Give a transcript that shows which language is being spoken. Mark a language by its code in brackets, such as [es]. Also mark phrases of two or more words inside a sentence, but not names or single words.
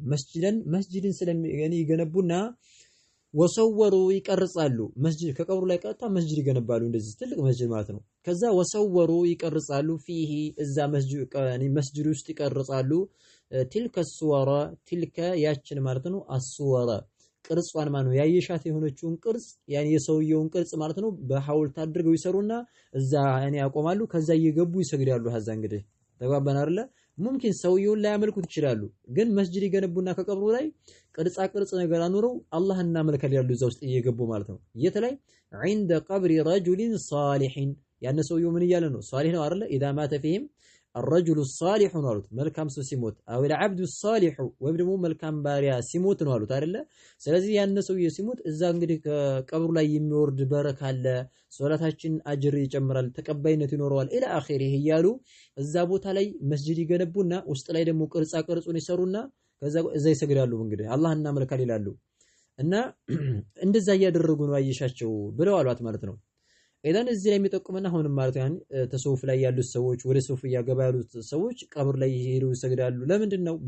[am] መስጂድን ይገነቡና ወሰወሩ ይቀርጻሉ። መስጂድ ከቀብሩ ላይ ቀጥታ መስጂድ ይገነባሉ። እንደዚህ ትልቅ መስጂድ ማለት ነው። ከዛ ወሰወሩ ይቀርጻሉ ፊሂ እዛ መስጂድ ውስጥ ይቀርጻሉ። [ar] تلك صورة [am] ትልከ ያችን ማለት ነው አስወራ ቅርጿን ማለት ነው ያየሻት የሆነችውን ቅርጽ ያኔ የሰውየውን ቅርጽ ማለት ነው በሐውልት አድርገው ይሰሩና እዛ ያኔ ያቆማሉ። ከዛ እየገቡ ይሰግዳሉ። ሀዛ እንግዲህ ተግባባን አይደለ? ሙምኪን ሰውየውን ላይ ያመልኩት ይችላሉ፣ ግን መስጂድ ይገነቡና ከቀብሩ ላይ ቅርጻ ቅርጽ ነገር አኑረው አላህን እናመልካለን ያሉ እዛ ውስጥ እየገቡ ማለት ነው። የት ላይ [ar] عند قبر رجل صالح [am] ያን ሰውየው ምን እያለ ነው? ሷሊህ ነው አይደለ? [ar] اذا مات فيهم الرجل الصالح [am] ነው አሉት። መልካም ሰው ሲሞት [ar] او العبد الصالح [am] ወይም ደግሞ መልካም ባሪያ ሲሞት ነው አሉት አይደለ? ስለዚህ ያን ሰውየው ሲሞት እዛ እንግዲህ ከቀብሩ ላይ የሚወርድ በረካ አለ፣ ሶላታችን አጅር ይጨምራል፣ ተቀባይነት ይኖረዋል [ar] إلى آخره [am] እያሉ እዛ ቦታ ላይ መስጂድ ይገነቡና ውስጥ ላይ ደግሞ ቅርጻ ቅርጹን ይሰሩና ከዛ እዛ ይሰግዳሉ። እንግዲህ አላህን እናመልካለን ይላሉ። እና እንደዛ እያደረጉ ነው አየሻቸው ብለው አሏት ማለት ነው። ኢዳን እዚህ ላይ የሚጠቁመና አሁንም ማለት ያን ተሰውፍ ላይ ያሉት ሰዎች ወደ ሱፍ ያገባ ያሉት ሰዎች ቀብር ላይ ሄደው ይሰግዳሉ። ለምንድን ነው?